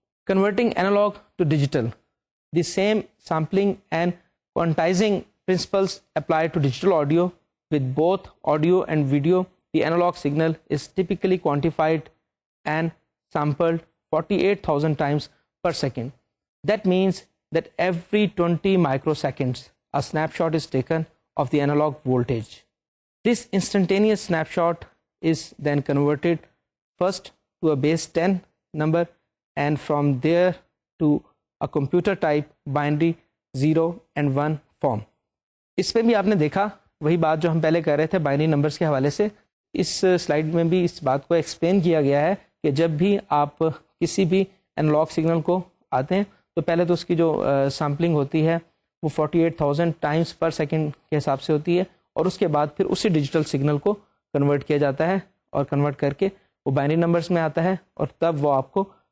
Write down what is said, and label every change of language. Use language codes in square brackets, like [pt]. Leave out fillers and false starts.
[en] Converting analogue to digital, the same sampling and quantising principles apply to digital audio. With both audio and video, the analogue signal is typically quantified and sampled 48,000 times per second. That means that every 20 microseconds a snapshot is taken of the analog voltage. This instantaneous snapshot is then converted first to a base 10 number and from there to a computer type binary 0 and 1 form. [ur] اس میں بھی آپ نے دیکھا وہی بات جو ہم پہلے کہہ رہے تھے بائنری نمبرز کے حوالے سے. اس سلائیڈ میں بھی اس بات کو ایکسپلین کیا گیا ہے کہ جب بھی آپ کسی بھی اینالاگ سگنل کو آتے ہیں تو پہلے تو اس کی جو سیمپلنگ ہوتی ہے وہ 48,000 ٹائمز پر سیکنڈ کے حساب سے ہوتی ہے, اور اس کے بعد پھر اسی ڈیجیٹل سگنل کو کنورٹ کیا جاتا ہے, اور کنورٹ کر کے وہ بائنری نمبرز میں آتا ہے, اور تب وہ آپ کو